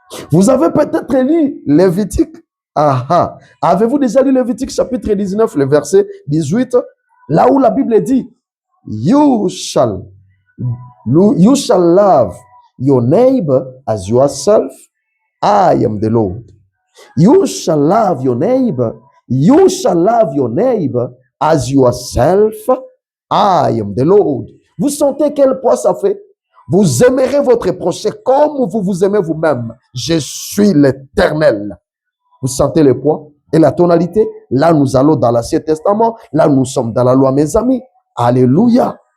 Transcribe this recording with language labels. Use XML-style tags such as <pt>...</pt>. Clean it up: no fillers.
<fr>Vous avez peut-être lu Lévitique. Avez-vous déjà lu Lévitique chapitre 19, le verset 18, là où la Bible dit,</fr> <en>You shall love your neighbor as yourself. I am the Lord. You shall love your neighbor. You shall love your neighbor as yourself. I am the Lord.</en> <fr>Vous sentez quel poids ça fait? Vous aimerez votre prochain comme vous vous aimez vous-même. Je suis l'Éternel. Vous sentez le poids et la tonalité? Là, nous allons dans l'Ancien Testament. Là, nous sommes dans la loi, mes amis. Alléluia.</fr>